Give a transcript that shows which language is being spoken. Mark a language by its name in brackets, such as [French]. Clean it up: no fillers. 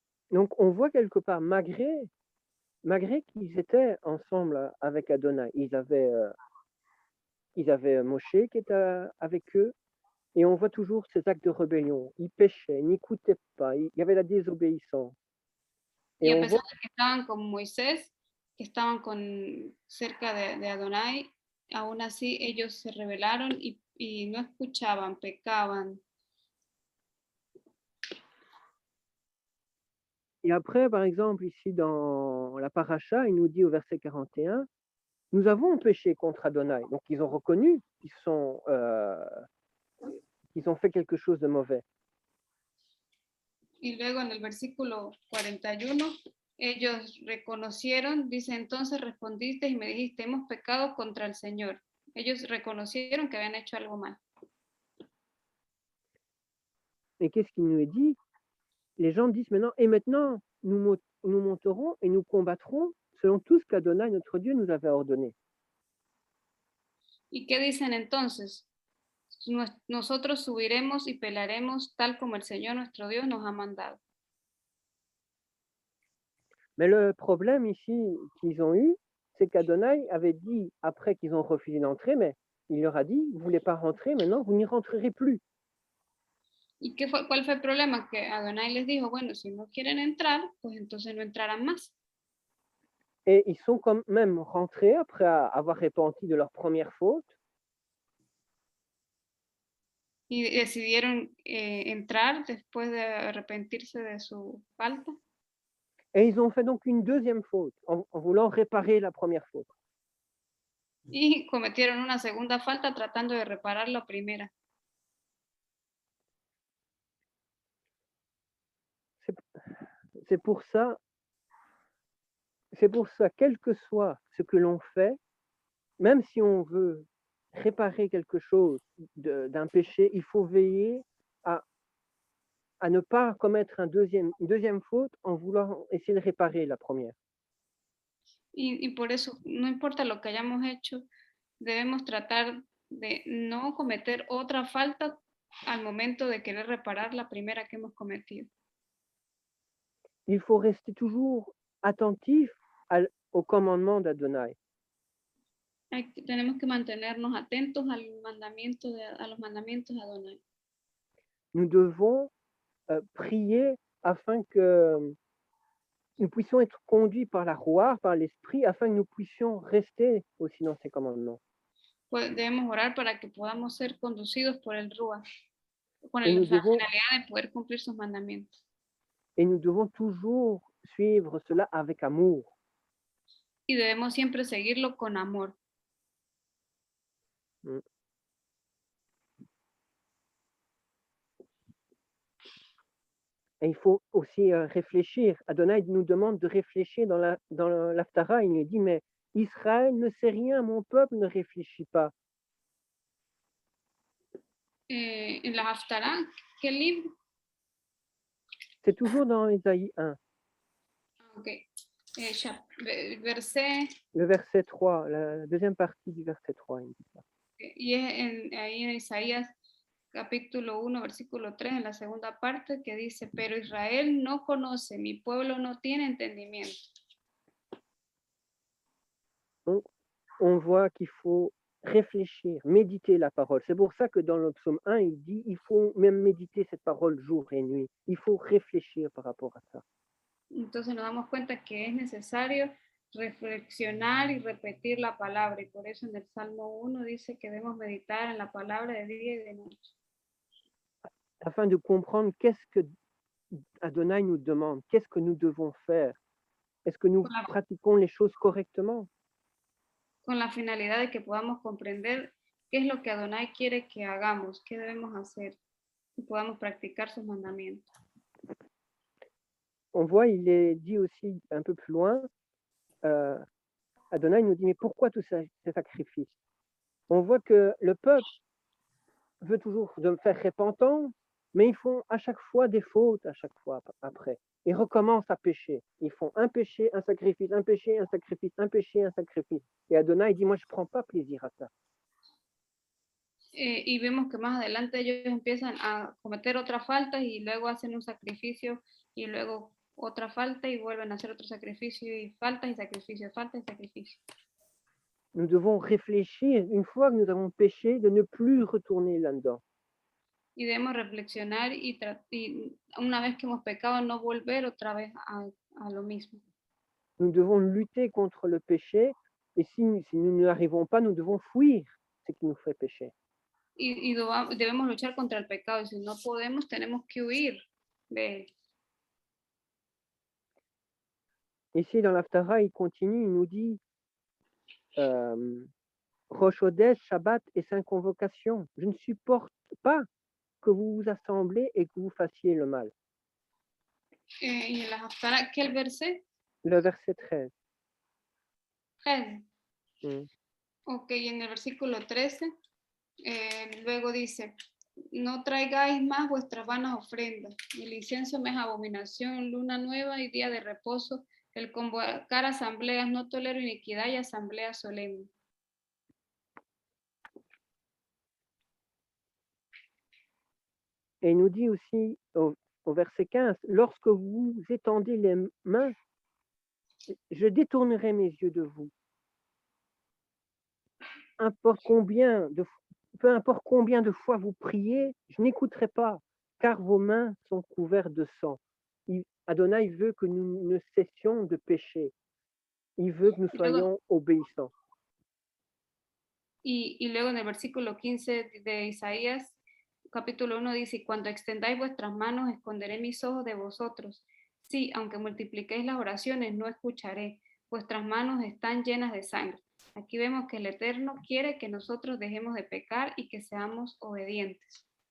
[French] Donc, on voit quelque part, malgré qu'ils étaient ensemble avec Adonai, ils avaient Moshe qui était avec eux, et on voit toujours ces actes de rébellion. Ils péchaient, ils n'écoutaient pas, il y avait la désobéissance. [Spanish] Y [French] Et [Spanish] a [French] on [Spanish] pesar [French] voit, [Spanish] de que estaban con Moisés, que estaban cerca de Adonai, aún así ellos se rebelaron y no escuchaban, pecaban. [French] et après, par exemple, ici dans la paracha, il nous dit au verset 41, nous avons péché contre Adonai. Donc, ils ont reconnu qu'ils ont fait quelque chose de mauvais. [Spanish] Y luego en el versículo 41, ellos reconocieron, dice, entonces respondiste y me dijiste, hemos pecado contra el Señor. Ellos reconocieron que habían hecho algo mal. [French] Et qu'est-ce qu'il nous est dit? Les gens disent maintenant, et maintenant, nous monterons et nous combattrons selon tout ce qu'Adonai, notre Dieu, nous avait ordonné. [Spanish] ¿Y qué dicen entonces? Nosotros subiremos y pelearemos tal como el Señor nuestro Dios nos ha mandado. [French] Mais le problème ici qu'ils ont eu, c'est qu'Adonai avait dit, après qu'ils ont refusé d'entrer, mais il leur a dit, vous ne voulez pas rentrer, maintenant vous n'y rentrerez plus. [Spanish] ¿Y cuál fue el problema? Que Adonai les dijo, bueno, si no quieren entrar, pues entonces no entrarán más. [French] Et ils sont quand même rentrés après avoir repenti de leur première faute. [Spanish] Y decidieron entrar después de arrepentirse de su falta. [French] Et ils ont fait donc une deuxième faute en voulant réparer la première faute. [Spanish] Y cometieron una segunda falta tratando de reparar la primera. [French] C'est pour ça, quel que soit ce que l'on fait, même si on veut réparer quelque chose d'un péché, il faut veiller à ne pas commettre une deuxième faute en voulant essayer de réparer la première. [Spanish] Y por eso, no importa lo que hayamos hecho, debemos tratar de no cometer otra falta al momento de querer reparar la primera que hemos cometido. [French] Il faut rester toujours attentif au commandement d'Adonai. [Spanish] Tenemos que mantenernos atentos a los mandamientos de Adonai. [French] Nous devons prier afin que nous puissions être conduits par la Roua, par l'Esprit, afin que nous puissions rester aussi dans ses commandements. [Spanish] Pues debemos orar para que podamos ser conducidos por el Ruach, con [French] Et [Spanish] la [French] nous devons, [Spanish] finalidad de poder cumplir sus mandamientos. [French] et nous devons toujours suivre cela avec amour. [Spanish] Y debemos siempre seguirlo con amor. [French] Et il faut aussi réfléchir. Adonai nous demande de réfléchir dans l'Haftara. Il nous dit, mais Israël ne sait rien, mon peuple ne réfléchit pas. [Spanish] En la Haftarah, ¿qué libro? [French] C'est toujours dans Isaïe 1. Ok. Verset. Le verset 3, la deuxième partie du verset 3. Il dit ça. [Spanish] Y es ahí en Isaías capítulo 1, versículo 3, en la segunda parte, que dice, pero Israel no conoce, mi pueblo no tiene entendimiento. [French] Donc, on voit qu'il faut réfléchir, méditer la parole. C'est pour ça que dans le psaume 1, il dit, il faut même méditer cette parole jour et nuit. Il faut réfléchir par rapport à ça. [Spanish] Entonces nos damos cuenta que es necesario reflexionar y repetir la palabra. Y por eso en el Salmo 1 dice que debemos meditar en la palabra de día y de noche. [French] Afin de comprendre qu'est-ce que Adonai nous demande, qu'est-ce que nous devons faire. Est-ce que nous pratiquons les choses correctement? [Spanish] Con la finalidad de que podamos comprender qué es lo que Adonai quiere que hagamos, qué debemos hacer y podamos practicar sus mandamientos. [French] On voit, il est dit aussi un peu plus loin, Adonai nous dit, mais pourquoi tous ces sacrifices? On voit que le peuple veut toujours de faire repentance, mais ils font à chaque fois des fautes, à chaque fois après. Ils recommencent à pécher. Ils font un péché, un sacrifice, un péché, un sacrifice, un péché, un sacrifice. Et Adonai dit, moi, je ne prends pas plaisir à ça. [Spanish] Y vemos que más adelante ellos empiezan a cometer otras faltas y luego hacen un sacrificio y luego otra falta y vuelven a hacer otro sacrificio y faltas y sacrificios, faltas y sacrificios. [French] Nous devons réfléchir, une fois que nous avons péché, de ne plus retourner là-dedans. [Spanish] Y debemos reflexionar y una vez que hemos pecado no volver otra vez a lo mismo. [French] Nous devons lutter contre le péché et si nous n'y arrivons pas, nous devons fuir ce qui nous fait pécher. [Spanish] Y debemos luchar contra el pecado y si no podemos tenemos que huir de él. [French] Ici, dans l'Haftara, il continue, il nous dit Rosh Hodesh, Shabbat et Saint Convocation. Je ne supporte pas que vous vous assemblez et que vous fassiez le mal. [Spanish] Y en la Haftarah, ¿qué el verset? [French] Le verset 13. 13. Mm. [Spanish] Ok, y en el versículo 13, luego dice, no traigáis más vuestras vanas ofrendas, el incienso me es abominación, luna nueva y día de reposo, el convocar asambleas, no tolero iniquidad y asambleas solemnes. [French] Et il nous dit aussi au verset 15, lorsque vous étendez les mains, je détournerai mes yeux de vous. Peu importe combien de fois vous priez, je n'écouterai pas, car vos mains sont couvertes de sang. Adonai veut que nous ne cessions de pécher. Il veut que nous soyons obéissants. [Spanish] Y luego en el versículo 15 de Isaías, capítulo 1 dice, cuando extendáis vuestras manos, esconderé mis ojos de vosotros. Sí, aunque multipliquéis las oraciones, no escucharé. Vuestras manos están llenas de sangre. Aquí vemos que el Eterno quiere que nosotros dejemos de pecar y que seamos obedientes.